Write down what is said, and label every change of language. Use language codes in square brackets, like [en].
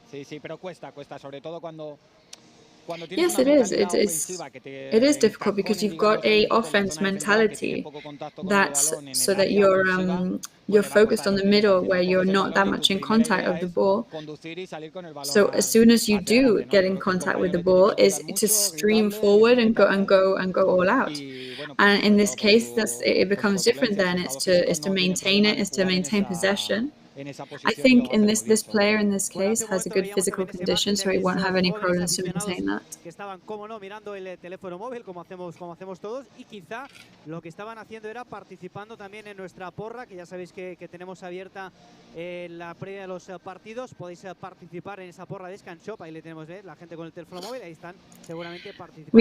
[es] Sí, sí, pero cuesta, sobre todo cuando [en] Yes, it is. It is difficult because you've got a offense mentality that's so that you're focused on the middle where you're not that much in contact of the ball. So as soon as you do get in contact with the ball, is to stream forward and go all out. And in this case, it becomes different. Then it's to maintain it, is to maintain possession. I think in this player in this case has a good physical condition, so he won't have any problems to maintain that. [es] Que estaban, como no, mirando el teléfono móvil, como hacemos todos, y quizá lo que estaban haciendo era participando también en nuestra porra, que ya sabéis que tenemos abierta la previa de los partidos. Podéis participar en esa porra de Scanshop, ahí le tenemos la gente con el teléfono móvil, ahí están seguramente participando.